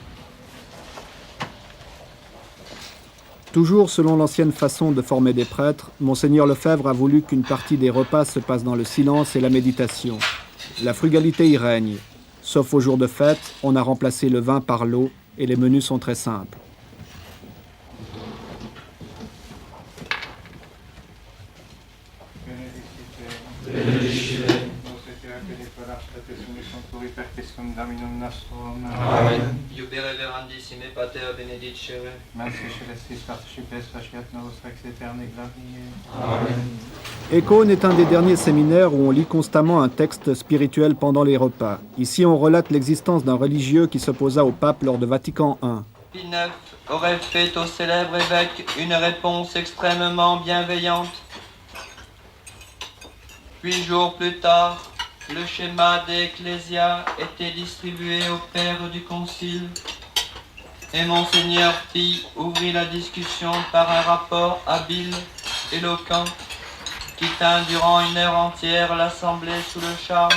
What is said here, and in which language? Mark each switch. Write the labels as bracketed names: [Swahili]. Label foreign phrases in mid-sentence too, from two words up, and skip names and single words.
[French] Toujours selon l'ancienne façon de former des prêtres, Monseigneur Lefebvre a voulu qu'une partie des repas se passe dans le silence et la méditation. La frugalité y règne. Sauf aux jours de fête, on a remplacé le vin par l'eau et les menus sont très simples. Amen. [Latin] Iubere verandissime pater benedicere. Merci celestis participes faciat novus rex aeterni gloriae. Amen. [French] Écône est un des derniers séminaires où on lit constamment un texte spirituel pendant les repas. Ici, on relate l'existence d'un religieux qui s'opposa au pape lors de Vatican I. Pie IX aurait fait au célèbre évêque une réponse extrêmement bienveillante. 8 jours plus tard, le schéma des Ecclésias était distribué au père du concile et Monseigneur Pie ouvrit la discussion par un rapport habile, éloquent, qui tint durant 1 heure entière l'assemblée sous le charme.